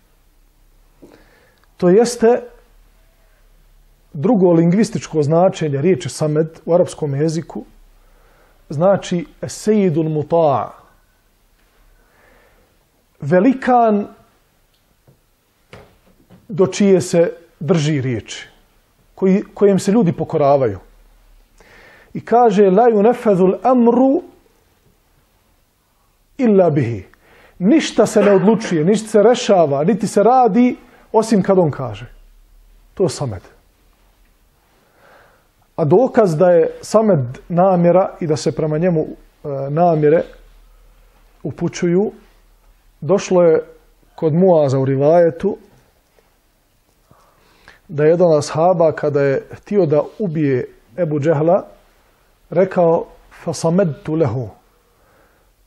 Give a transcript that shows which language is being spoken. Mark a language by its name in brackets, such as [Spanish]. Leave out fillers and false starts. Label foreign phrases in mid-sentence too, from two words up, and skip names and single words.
[Bosnian] To jeste drugo lingvističko značenje riječi samed u arapskom jeziku, znači [Arabic] سيد المطاع', [Bosnian] velikan do čije se drži riječi, kojem se ljudi pokoravaju. I kaže [Arabic] لا ينفذ الأمر إلا به. [Bosnian] Ništa se ne odlučuje, ništa se rešava, niti se radi osim kad on kaže. To je samed. A dokaz da je samed namjera i da se prema njemu namjere upućuju, došlo je kod Muaza u rivajetu da je jedan od ashaba kada je htio da ubije Ebu Džehla rekao [Arabic] فصمدت له.